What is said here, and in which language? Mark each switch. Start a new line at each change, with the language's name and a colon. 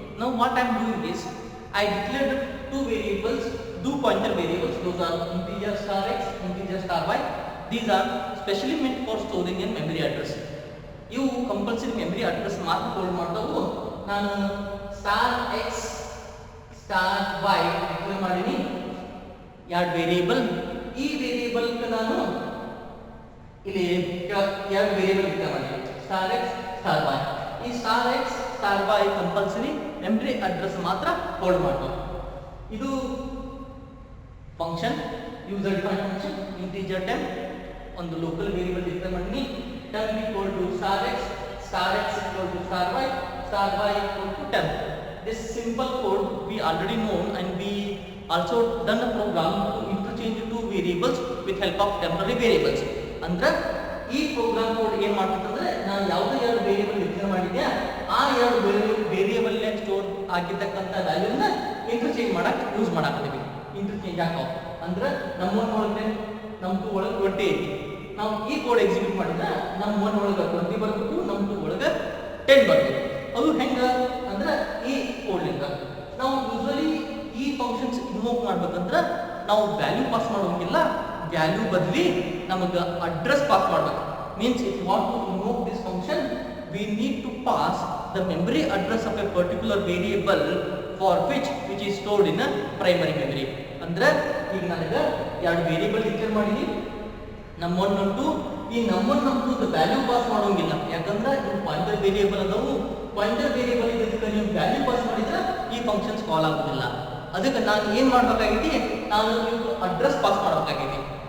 English: Now what I am doing is I declared two variables, two pointer variables. Those are integer star x, integer star y. These are specially meant for storing in memory address.
Kannada: ಇವು compulsory memory address ಮಾತ್ರ hold ಮಾಡ್ತಾವು. ನಾನು star X star Y declare ಮಾಡೀನಿ ಎರಡು variable. ಈ variable ನಾನು ಇಲ್ಲಿ ಎರಡು ವೇರಿಯೇಬಲ್ ಡಿಕ್ಲೇರ್ ಮಾಡೀನಿ, ಸ್ಟಾರ್ ಎಕ್ಸ್ ಸ್ಟಾರ್ ವೈ. ಈ star X star Y compulsory memory address ಮಾತ್ರ ಹೋಲ್ಡ್ ಮಾಡ್ತಾವೆ. ಇದು function, user defined function, integer ಟೆಂಪ್, ಒಂದು ಲೋಕಲ್ ವೇರಿಯೇಬಲ್ ಡಿಕ್ಲೇರ್ ಮಾಡೀನಿ.
English: temp equal to star x equal to star y equal to temp. This simple code we already known, and we also done a program to interchange two variables with help of temporary variables.
Kannada: ಅಂದ್ರೆ ಈ program code ಏನು ಮಾಡ್ತಂದ್ರೆ ನಾನು ಯಾವುದೇ ಎರಡು variable declare ಮಾಡಿದ್ಯಾ ಆ ಎರಡು variable ನೇ ಸ್ಟೋರ್ ಆಗಿರ್ತಕ್ಕಂಥ ವ್ಯಾಲ್ಯೂನ ಇಂಟರ್ಚೇಂಜ್ ಮಾಡಕ್ಕೆ ಯೂಸ್ ಮಾಡಾಕತ್ತೀವಿ. ಇಂಟರ್ಚೇಂಜ್ ಆಕಾವ ಅಂದ್ರೆ ನಮ್ಮೊಂದು ಒಳಗೆ ನಮ್2 ಒಳಗೆ 20 ಐತಿ. ನಾವು ಈ ಕೋಡ್ ಎಕ್ಸಿಕ್ಯೂಟ್ ಮಾಡಿದ್ರೆ ನಮ್ಮ 1 ಒಳಗೆ 20 ಬರಬೇಕು, ನಮ್ಮ 2 ಒಳಗೆ 10 ಬರಬೇಕು. ಅದು ಹೆಂಗ ಅಂದ್ರೆ ಈ ಕೋಡ್ಲಿಂದ ನಾವು ಯೂಶುವಲಿ ಈ ಫಂಕ್ಷನ್ಸ್ ಇನ್ವೋಕ್ ಮಾಡ್ಬೇಕಂದ್ರೆ ನಾವು ವ್ಯಾಲ್ಯೂ ಪಾಸ್ ಮಾಡೋಂಗಿಲ್ಲ, ವ್ಯಾಲ್ಯೂ ಬದಲಿ ನಮಗೆ ಅಡ್ರೆಸ್ ಪಾಸ್ ಮಾಡಬೇಕು.
English: Means if you want to invoke this function we need to pass the memory address of a particular variable for which is stored in a primary memory.
Kannada: ಅಂದ್ರೆ ಈಗ ನನಗೆ ಎರಡು variable declare ಮಾಡೀನಿ, ನಮ್1 ನಮ್2. ಈ ನಮ್1 ನಮ್2 value pass ಮಾಡೋಂಗಿಲ್ಲ, ಯಾಕಂದ್ರೆ ಇದು pointer variable ಅದಾವು. ಪಾಯಿಂಟರ್ ವೇರಿಯೇಬಲ್ ಇದಕ್ಕೆ ನೀವು ವ್ಯಾಲ್ಯೂ ಪಾಸ್ ಮಾಡಿದ್ರೆ ಈ ಫಂಕ್ಷನ್ಸ್ ಕಾಲ್ ಆಗೋದಿಲ್ಲ. ಅದಕ್ಕೆ ನಾನು ಏನು ಮಾಡಬೇಕಾಗೈತಿ, ನಾನು ನೀವು ಅಡ್ರೆಸ್ ಪಾಸ್ ಮಾಡಬೇಕಾಗೈತಿ.